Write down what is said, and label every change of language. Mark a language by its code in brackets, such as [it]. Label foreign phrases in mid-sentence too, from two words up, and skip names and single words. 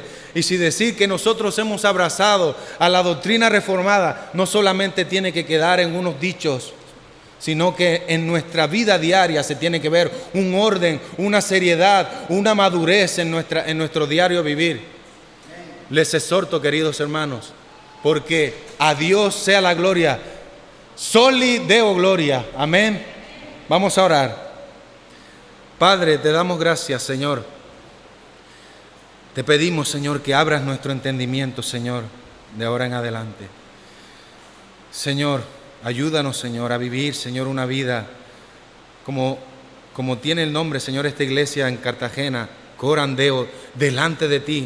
[es] Y si decir que nosotros hemos abrazado a la doctrina reformada, no solamente tiene que quedar en unos dichos, sino que en nuestra vida diaria se tiene que ver un orden, una seriedad, una madurez en nuestro diario vivir. Les exhorto, queridos hermanos, porque a Dios sea la gloria. [la] Soli Deo gloria. [es] Amén. Vamos a orar. Padre, te damos gracias, Señor. Te pedimos, Señor, que abras nuestro entendimiento, Señor, de ahora en adelante. Señor, ayúdanos, Señor, a vivir, Señor, una vida como tiene el nombre, Señor, esta iglesia en Cartagena, Corandeo, delante de ti.